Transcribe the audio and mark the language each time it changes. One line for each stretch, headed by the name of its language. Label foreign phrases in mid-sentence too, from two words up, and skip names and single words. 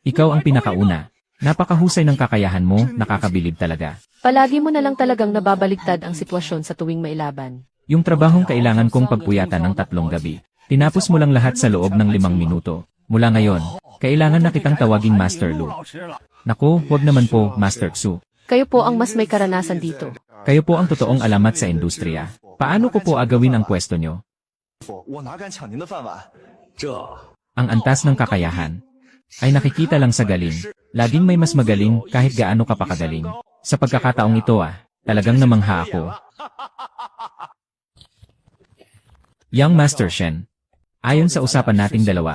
Filipino: Ikaw ang pinakauna. Napakahusay ng kakayahan mo, nakakabilib talaga. Palagi mo na lang talagang nababaligtad ang sitwasyon sa tuwing mailaban. Yung trabahong kailangan kong pagpuyatan ng 3 gabi. Tinapos mo lang lahat sa loob ng 5 minuto. Mula ngayon, kailangan na kitang tawaging Master Lu.
Chinese: 老师了。
Filipino: Naku, wag naman po, Master Xu. Kayo po ang mas may karanasan dito. Kayo po ang totoong alamat sa industriya. Paano ko po agawin ang pwesto nyo?
Chinese: 我哪敢抢您的饭碗？这
Filipino: Ang antas ng kakayahan ay nakikita lang sa galing. Laging may mas magaling kahit gaano ka pa kagaling. Sa pagkakataong ito talagang namangha ako. Young Master Shen, ayon sa usapan nating dalawa,